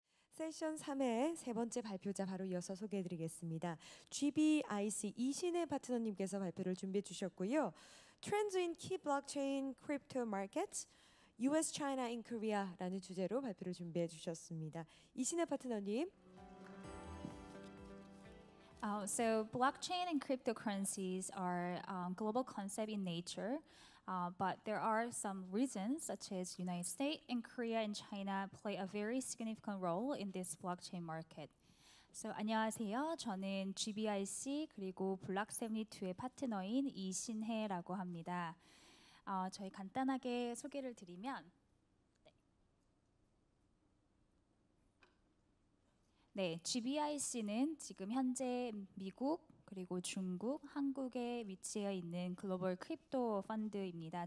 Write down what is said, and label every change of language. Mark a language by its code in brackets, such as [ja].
[ko] 세션 3회 세 번째 발표자 바로 이어서 소개해드리겠습니다. GBIC 이신혜 파트너님께서 발표를 준비해 주셨고요. [en] Trends in Key Blockchain Crypto Markets, US, China in Korea [ko] 라는 주제로 발표를 준비해 주셨습니다. 이신혜 파트너님. [en] So blockchain and cryptocurrencies are global concept in nature, but there are some reasons, such as United States and Korea and China play a very significant role in this blockchain market. [ko] So 안녕하세요. 저는 GBIC 그리고 블록72의 파트너인 이신혜라고 합니다. 저희 간단하게 소개를 드리면 네, GBIC는 지금 현재 미국 그리고 중국, 한국에 위치해 있는 글로벌 크립토 펀드입니다.